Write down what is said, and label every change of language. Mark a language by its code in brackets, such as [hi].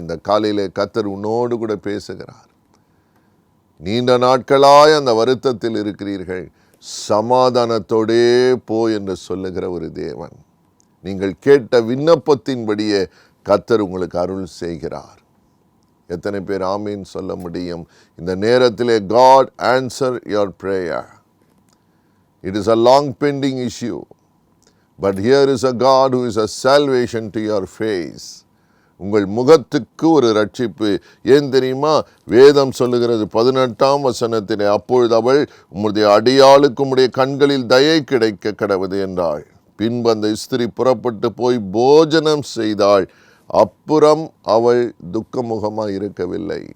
[ta] இந்த காலையிலே கர்த்தர் உன்னோடு கூட பேசுகிறார். நீண்ட நாட்களாய் அந்த வருத்தத்தில் இருக்கிறீர்கள், சமாதானத்தோடே போ என்று சொல்லுகிற ஒரு தேவன். நீங்கள் கேட்ட விண்ணப்பத்தின்படியே கர்த்தர் உங்களுக்கு அருள் செய்கிறார். எத்தனை பேர் ஆமீன் சொல்ல முடியும்? இந்த நேரத்திலே [en] God answer your prayer. It is a long pending issue, but here is a God who is a salvation to your face. [ta] உங்கள் முகத்துக்கு ஒரு ரட்சிப்பு. ஏன் தெரியுமா? வேதம் சொல்லுகிறது 18 அப்பொழுது அவள், உம்முடைய அடியாளுக்கு உம்முடைய கண்களில் தயை கிடைக்க கடவுது என்றாள். பின்பு அந்த ஸ்திரீ புறப்பட்டு போய் போஜனம் செய்தாள். அப்புறம் அவள் துக்கமுகமாக இருக்கவில்லை.